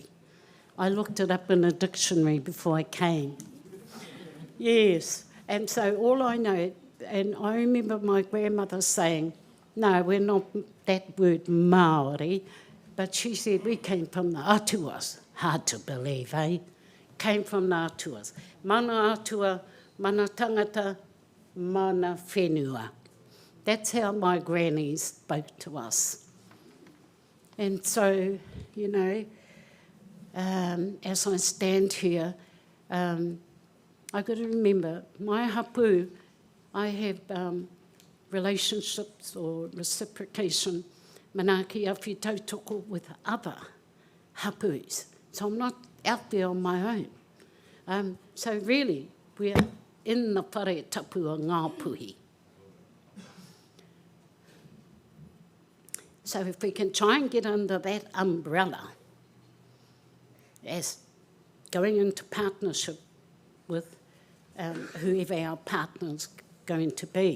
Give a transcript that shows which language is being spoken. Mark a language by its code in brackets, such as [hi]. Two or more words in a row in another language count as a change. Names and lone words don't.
[en] I looked it up in a dictionary before I came. Yes, and so all I know, and I remember my grandmother saying, no, we're not that word Māori, but she said we came from the Atuas. Hard to believe, eh? Came from the Atuas. [mi] Mana Atua, mana tangata, mana whenua. [en] That's how my grannies spoke to us. And so, you know, as I stand here, I've got to remember, my hapu, I have relationships or reciprocation, [mi] manaki awhi tautoko with other hapus. [en] So I'm not out there on my own. So really, we're in the [mi] whare tapu o ngā puhi. [en] So if we can try and get under that umbrella as going into partnership with whoever our partner's going to be.